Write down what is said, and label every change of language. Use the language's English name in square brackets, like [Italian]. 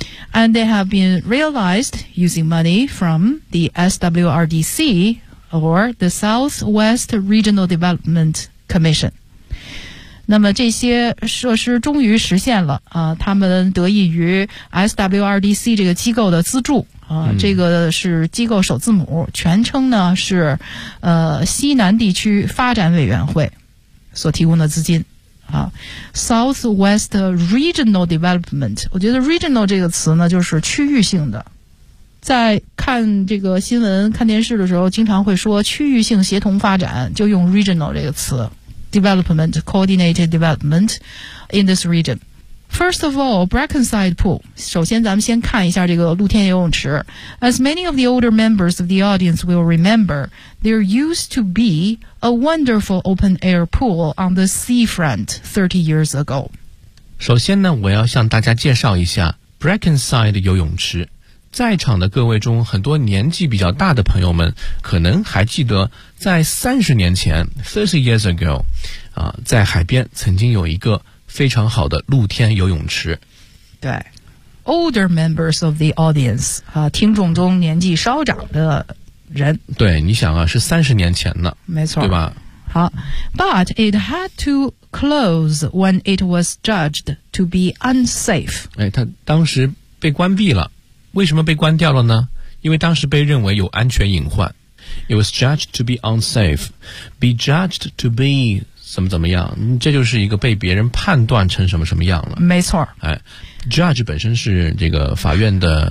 [English] And they have been realized using money from the SWRDC or the Southwest Regional Development Commission. [Chinese] 那么这些设施终于实现了他们得益于 SWRDC 这个机构的资助。这个是机构首字母，全称呢是西南地区发展委员会所提供的资金 [English] Southwest Regional Development。 [Chinese] 我觉得 Regional 这个词呢就是区域性的，在看这个新闻看电视的时候经常会说区域性协同发展，就用 Regional 这个词 [English] Development Coordinated Development in this regionFirst of all, Brackenside Pool. [Chinese] 首先咱们先看一下这个露天游泳池。 [English] As many of the older members of the audience will remember, there used to be a wonderful open-air pool on the seafront 30 years ago. [Chinese] 首先呢，我要向大家介绍一下 Brackenside 游泳池。在场的各位中，很多年纪比较大的朋友们可能还记得，在30年前 , [English] 30 years ago, [Chinese] 在海边曾经有一个非常好的露天游泳池。对 , [English] older members of the audience, [Chinese] 听众中年纪稍长的人。对，你想啊，是30年前的。没错。对吧？好。 [English] But it had to close when it was judged to be unsafe. [Chinese] 它当时被关闭了。为什么被关掉了呢？因为当时被认为有安全隐患。 [English] It was judged to be unsafe. Be judged to be... [Chinese] 怎么怎么样，这就是一个被别人判断成什么什么样了。没错。 judge 本身是这个法院的